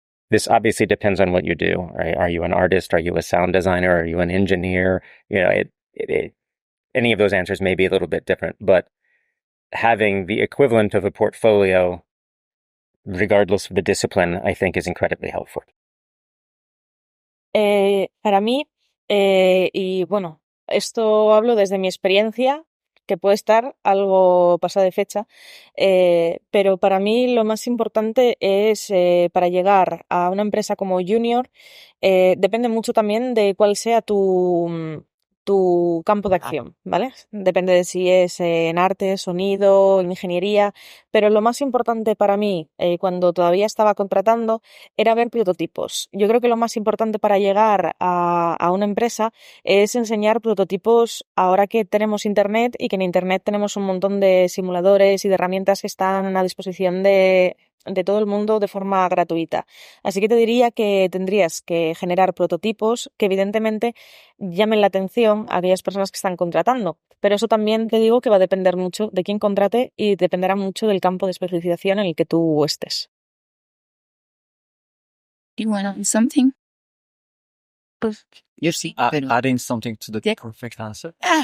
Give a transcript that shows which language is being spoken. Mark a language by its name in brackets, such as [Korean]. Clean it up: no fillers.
[English] This obviously depends on what you do, right? Are you an artist? Are you a sound designer? Are you an engineer? You know, any of those answers may be a little bit different, but having the equivalent of a portfolio, regardless of the discipline, I think is incredibly helpful. [Spanish] Para mí, y bueno, esto hablo desde mi experiencia, que puede estar algo pasada de fecha, pero para mí lo más importante es para llegar a una empresa como junior, depende mucho también de cuál sea tu campo de acción, ¿vale? Depende de si es en arte, sonido, ingeniería, pero lo más importante para mí, cuando todavía estaba contratando, era ver prototipos. Yo creo que lo más importante para llegar a una empresa es enseñar prototipos ahora que tenemos internet y que en internet tenemos un montón de simuladores y de herramientas que están a disposición de todo el mundo de forma gratuita. Así que te diría que tendrías que generar prototipos que evidentemente llamen la atención a aquellas personas que están contratando. Pero eso también te digo que va a depender mucho de quién contrate y dependerá mucho del campo de especialización en el que tú estés. [English] You want to add something? [Spanish] Yo sí, pero... [English] Adding something to the perfect answer.